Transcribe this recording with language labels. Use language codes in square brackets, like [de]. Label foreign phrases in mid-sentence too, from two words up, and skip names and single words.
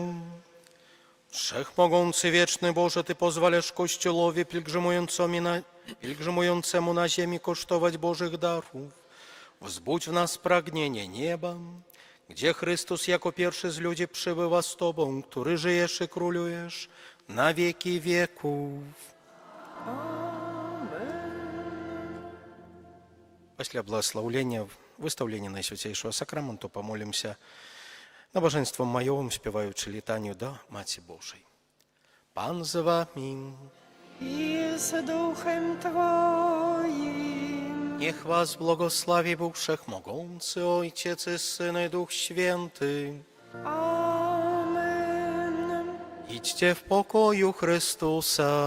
[pl] Wszechmogący, wieczny Boże, Ty pozwalasz Kościołowi pielgrzymującemu na ziemi kosztować Bożych darów. Wzbudź w nas pragnienie nieba, gdzie Chrystus jako pierwszy z ludzi przybywa z Tobą, który żyjesz i królujesz na wieki wieków. [uk] Після благословлення, виставлення Найсвятейшого Сакраменту помолимся набоженством майовим, співаючи літанію до Матці Божої. Пан з вами. [pl] I z duchem Twoim. Niech was błogosławi Bóg Wszechmogący, Ojciec i Syn i Duch Święty. Amen. Idźcie w pokoju Chrystusa.